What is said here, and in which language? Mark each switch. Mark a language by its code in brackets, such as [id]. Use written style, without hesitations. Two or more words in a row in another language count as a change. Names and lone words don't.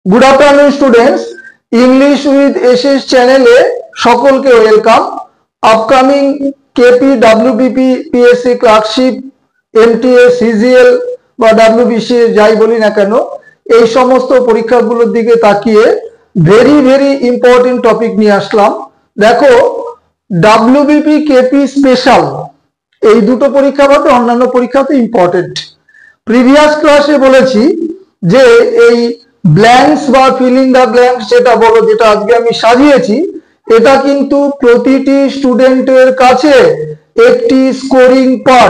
[en] Good afternoon students, [bn] ইংলিশ উইথ এসএস চ্যানেলে সকলকে ওয়েলকাম। [en] upcoming KP WBP PSC clerkship MTS CGL [bn] বা ডব্লিউবিসি যাই বলি না কেন এই সমস্ত পরীক্ষাগুলোর দিকে তাকিয়ে [en] very very important topic [bn] নিয়ে আসলাম। দেখো, ডব্লিউবিপি কেপি স্পেশাল এই দুটো পরীক্ষা বাদে অন্যান্য পরীক্ষাতে ইম্পর্টেন্ট। [en] previous class [bn] বলেছি যে এই ব্ল্যাঙ্কস বা [en] filling the blanks [bn] যেটা বলো, যেটা আজকে আমি সাজিয়েছি, এটা কিন্তু প্রতিটি স্টুডেন্টের কাছে একটি [en] scoring part.